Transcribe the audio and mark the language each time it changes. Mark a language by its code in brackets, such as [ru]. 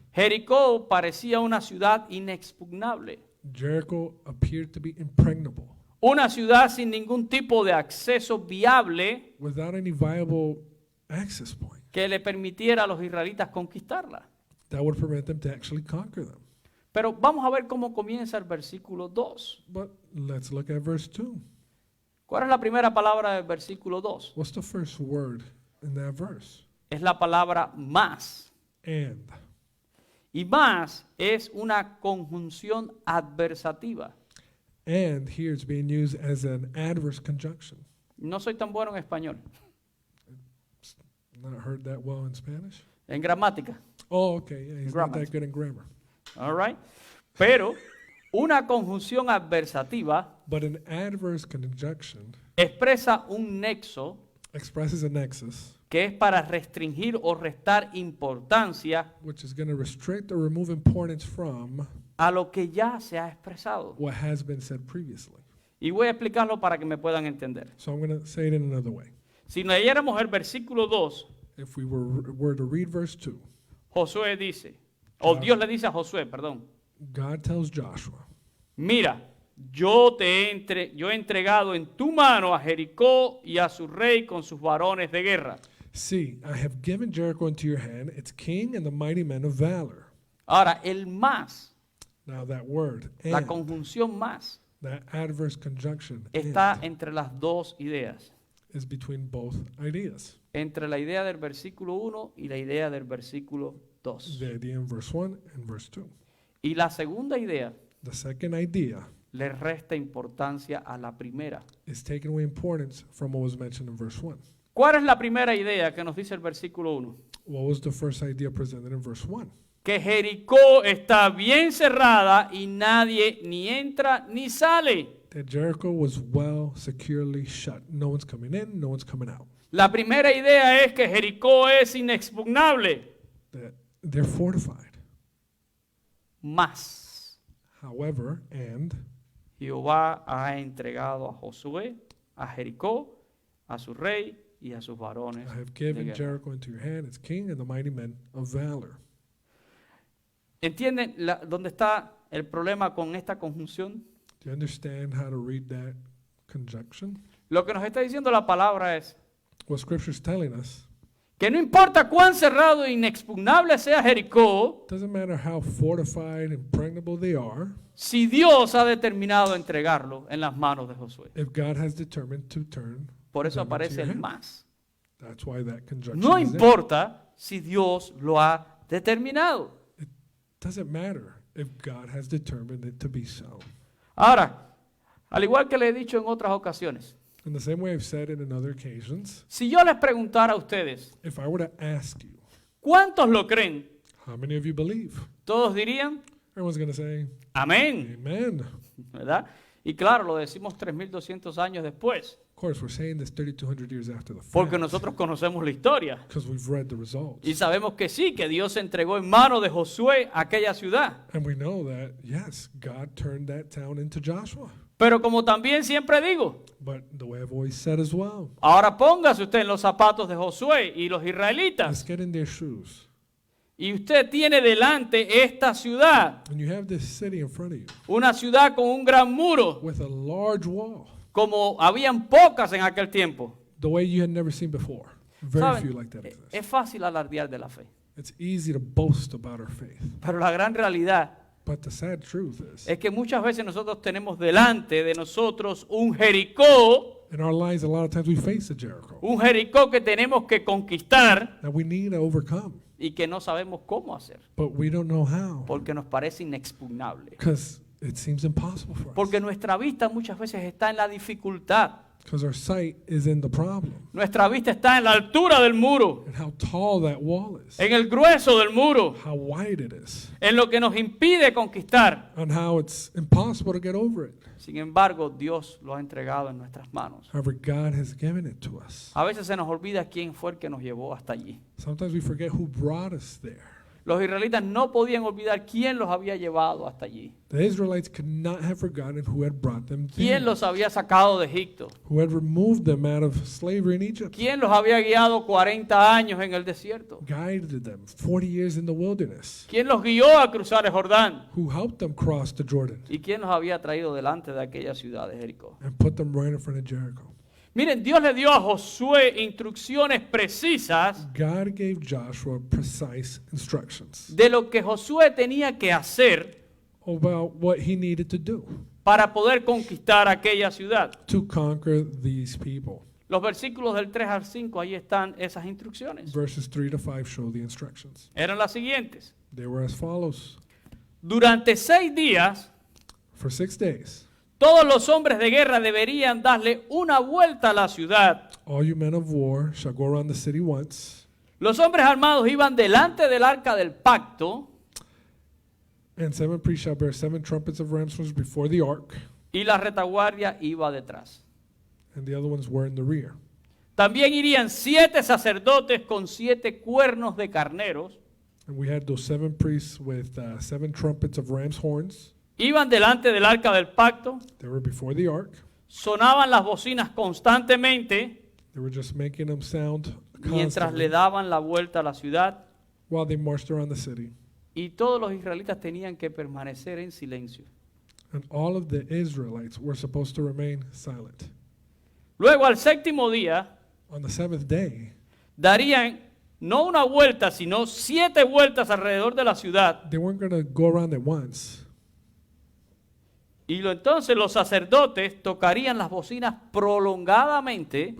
[es] Jericó parecía una ciudad inexpugnable, [en] Jericho appeared to be impregnable, [es] una ciudad sin ningún tipo de acceso viable [en] without any viable access point [es] que le permitiera a los israelitas conquistarla. [en] that would permit them to actually conquer them. [es] Pero vamos a ver cómo comienza el versículo 2. [en] But let's look at verse 2. [es] ¿Cuál es la primera palabra del versículo 2? [en] What's the first word in that verse? [es] Es la palabra más. [en] And. [es] Y más es una conjunción adversativa. [en] And here it's being used as an adverse conjunction. [es] No soy tan bueno en español, [en] Not heard that well in Spanish? [es] en gramática. [en] Oh, okay. Yeah, he's not Grammar. that good in grammar. All right. [es] Pero una conjunción adversativa [en] But an adverse conjunction [es] expresa un nexo [en] expresses a nexus, [es] que es para restringir o restar importancia [en] which is going to restrict or remove importance from [es] a lo que ya se ha expresado. [en] what has been said previously. [es] Y voy a explicarlo para que me puedan entender. [en] So I'm going to say it in another way. [es] Si leyéramos el versículo 2, [en] If we were to read verse 2, [es] Josué dice, o Dios le dice a Josué, perdón, [en] God tells Joshua, [es] mira, yo he entregado en tu mano a Jericó y a su rey con sus varones de guerra. [en] see, I have given Jericho into your hand, its king and the mighty men of valor. [es] Ahora, el más, [en] Now that word, [es] la [en] and, [es] conjunción más, [en] that adverse conjunction, [es] está [en] and, [es] entre las dos ideas. [en] is between both ideas. [es] Entre la idea del versículo 1 y la idea del versículo 2. [en] The idea in verse 1 and verse 2. [es] Y la segunda idea [en] The second idea [es] le resta importancia a la primera. [en] is taking away importance from what was mentioned in verse 1. [es] ¿Cuál es la primera idea que nos dice el versículo 1? [en] What was the first idea presented in verse 1? [es] Que Jericó está bien cerrada y nadie ni entra ni sale. [en] That Jericho was well securely shut. No one's coming in, no one's coming out. [es] La primera idea es que Jericó es inexpugnable. [en] That they're fortified. [es] Más. [en] However, and [es] Jehová ha entregado a Josué, a Jericó, a su rey y a sus varones. [en] I have [es] de [en] given [es] guerra. [en] Jericho into your hand, its king and the mighty men of valor. [es] ¿Entienden dónde está el problema con esta conjunción? [en] Do you understand how to read that conjunction? [es] Lo que nos está diciendo la palabra es [en] What Scripture is telling us [es] que no importa cuán cerrado e inexpugnable sea Jericó, [en] Doesn't matter how fortified, impregnable they are, [es] si Dios ha determinado entregarlo en las manos de Josué. [en] if God has determined to turn [es] Por eso [en] them into [es] aparece [en] your [es] el [en] hand. [es] más. [en] That's why that conjunction [es] No [en] is there. [es] importa si Dios lo ha determinado. [en] Doesn't matter if God has determined it to be so. [es] Ahora, al igual que le he dicho en otras ocasiones, [en] In the same way I've said it in other occasions, [es] si yo les preguntara a ustedes, [en] if I were to ask you, [es] ¿cuántos lo creen? [en] how many of you believe? [es] Todos dirían, [en] Everyone's going to say, [es] amén, [en] amen. [es] ¿verdad? Y claro, lo decimos 3.200 años después, [en] Of course, we're saying this 3,200 years after the [es] porque [en] fact, [es] nosotros conocemos la historia. [en] because we've read the results. [es] Y sabemos que sí, que Dios entregó en manos de Josué aquella ciudad. [en] And we know that, yes, God turned that town into Joshua. [es] Pero como también siempre digo, [en] But the way I've always said as well, [es] ahora póngase usted en los zapatos de Josué y los [en] let's [es] israelitas. [en] get in their shoes. [es] Y usted tiene delante esta ciudad, [en] And you have this city in front of you [es] una ciudad con un gran muro, [en] with a large wall, [es] como habían pocas en aquel tiempo. [en] the way you had never seen before. Very [es] ¿Saben? [en] few like that exist. [es] Es fácil alardear de la fe, [en] It's easy to boast about our faith. [es] pero la gran realidad [en] But the sad truth is, [es] es que muchas veces nosotros tenemos delante de nosotros un Jericó, [en] in our lives, a lot of times we face a Jericho [es] un Jericó que tenemos que conquistar [en] that we need to overcome, [es] y que no sabemos cómo hacer, [en] but we don't know how [es] porque nos parece inexpugnable. [en] because it seems impossible for us. [es] Porque nuestra vista muchas veces está en la dificultad. [en] Because our sight is in the problem [es] Nuestra vista está en la altura del muro, [en] and how tall that wall is, [es] en el grueso del muro, [en] how wide it is, [es] en lo que nos impide conquistar. [en] and how it's impossible to get over it. [es] Sin embargo, Dios lo ha entregado en nuestras manos. [en] However, God has given it to us. [es] A veces se nos olvida quién fue el que nos llevó hasta allí. [en] Sometimes we forget who brought us there. [es] Los israelitas no podían olvidar quién los había llevado hasta allí, [en] The Israelites could not have forgotten who had brought them there, [es] quién los había sacado de Egipto, [en] who had removed them out of slavery in Egypt, [es] quién los había guiado 40 años en el desierto, [en] guided them 40 years in the wilderness, [es] quién los guió a cruzar el Jordán [en] who helped them cross the Jordan [es] y quién los había traído delante de aquella ciudad de Jericó. [en] and put them right in front of Jericho. [es] Miren, Dios le dio a Josué instrucciones precisas [en] God gave Joshua precise instructions [es] de lo que Josué tenía que hacer [en] about what he needed to do [es] para poder conquistar aquella ciudad. [en] to conquer these people. [es] Los versículos del 3 al 5, ahí están esas instrucciones. [en] Verses 3 to 5 show the instructions. [es] Eran las siguientes. [en] They were as follows. [es] Durante 6 días, [en] For 6 days, [es] todos los hombres de guerra deberían darle una vuelta a la ciudad. [en] all you men of war shall go around the city once, [es] Los hombres armados iban delante del arca del pacto [en] and 7 priests shall bear 7 trumpets of ram's horns before the ark, [es] y la retaguardia iba detrás. [en] and the other ones were in the rear. [es] También irían 7 sacerdotes con 7 cuernos de carneros. [en] And we had those 7 priests with 7 trumpets of ram's horns. [es] Iban delante del arca del pacto, [en] They were before the ark. [es] sonaban las bocinas constantemente [en] They were just making them sound [es] mientras le daban la vuelta a la ciudad, [en] while they marched around the city. [es] y todos los israelitas tenían que permanecer en silencio. [en] And all of the Israelites were supposed to remain silent. [es] Luego, al séptimo día, [en] On the 7th day, [es] darían no una vuelta, sino 7 vueltas alrededor de la ciudad. [en] they weren't going to go around it once. [es] Y entonces los sacerdotes tocarían las bocinas prolongadamente.